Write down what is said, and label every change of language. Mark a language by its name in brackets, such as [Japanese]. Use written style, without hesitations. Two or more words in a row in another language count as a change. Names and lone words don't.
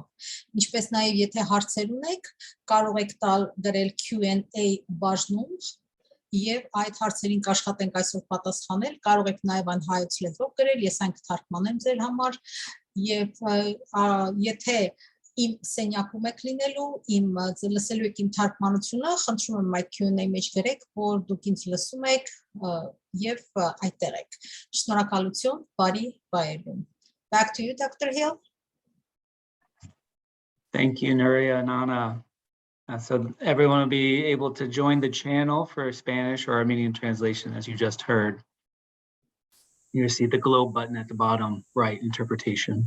[Armenian] Ինչպես նաեւ եթե հարցեր ունեք, կարող եք գրել Q&A բաժնում Եվ այդ հարցերին կաշխատենք այսօր պատասխանել, կարող եք նաև այն հայոց լեզվով գրել, ես այն կթարգմանեմ ձեր համար, եւ եթե իմ սենյակում եք լինելու, լսելու եք իմ թարգմանությունը, խնդրում եմ այդ Q&A մեջ գրեք, որ դուք ինձ լսում եք եւ այդտեղ եք։ Շնորհակալություն, բարի բայերուն։ [English] Back to you, Dr. Hill. Thank you, Nuria and Ana. So everyone will be able to join the channel for Spanish or Armenian translation, as you just heard. You see the globe button at the bottom right, interpretation.